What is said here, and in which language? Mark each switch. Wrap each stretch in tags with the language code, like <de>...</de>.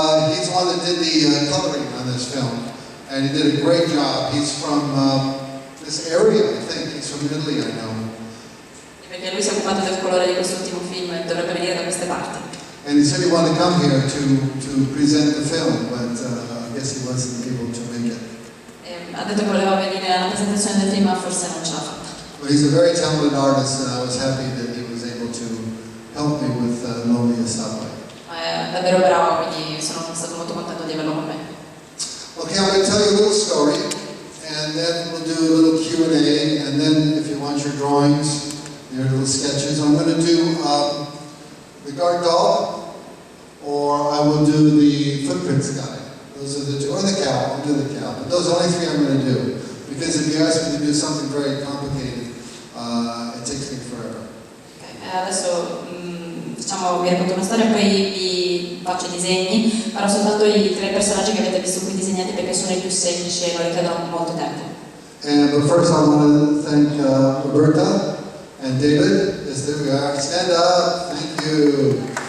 <en>He's the one that did the coloring on this film, and he did a great job. He's from this area, I think. He's from Italy, I know.</en> <it>Perché lui si è occupato del colore di quest'ultimo film e dovrebbe venire da queste parti.</it> <en>And he said he wanted to come here to present the film, but I guess he wasn't able to make it.</en> <it>Ha detto che voleva venire alla presentazione del film, ma forse non ce l'ha fatta.</it> <en>But he's a very talented artist, and I was happy that he was able to help me with Loneliest Stoplight.</en> <it>È davvero bravo, quindi sono stato molto contento di averlo con me.</it> <en>Okay, I'm going to tell you a little story, and then we'll do a little Q&A, and then if you want your drawings, your little sketches, I'm going to do the guard dog, or I will do the footprints guy. Those are the two, or the cow. I'll do the cow. But those are only three I'm going to do, because if you ask me to do something very complicated, it takes me forever.</en> <it>Okay, adesso diciamo vi racconto una storia e poi vi faccio i disegni. Farò soltanto i tre personaggi che avete visto qui disegnati perché sono i più semplici e non richiedono molto tempo.</it> <en>But first I want to thank Roberta and David. Yes, there we are. Stand up. Thank you.</en>